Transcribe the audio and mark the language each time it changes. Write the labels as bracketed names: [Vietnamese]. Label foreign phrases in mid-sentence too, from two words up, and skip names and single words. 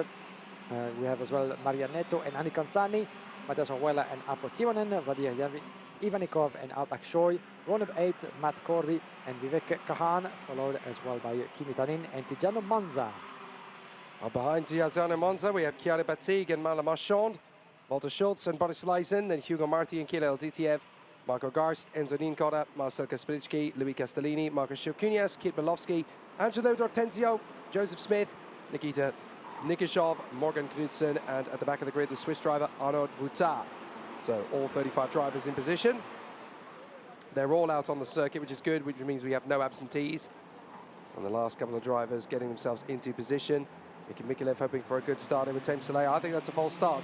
[English] We have as well Maria Neto and Anni Consani, Matthias Orwella and Apo Timonen, Vadir Ivanikov and Albak Shoy. Row number 8, Matt Corby and Vivek Kahan, followed as well by Kimi Tanin and Tiziano Monza. Behind Tiziano Monza, we have Chiara Batig and Mala Marchand, Walter Schultz and Boris Leisen, then Hugo Marti and Kirill Ditiev, Marco Garst, Enzo Nienkoda, Marcel Kaspricki, Louis Castellini, Marcus Shilkunias, Kit Belowski, Angelo D'Ortenzio, Joseph Smith, Nikita Nikishov, Morgan Knudsen, and at the back of the grid, the Swiss driver Arnaud Vuitard. So all 35 drivers in position. They're all out on the circuit, which is good, which means we have no absentees. And the last couple of drivers getting themselves into position. Jakub Mikalev hoping for a good start with Team Soleil. I think that's a false start.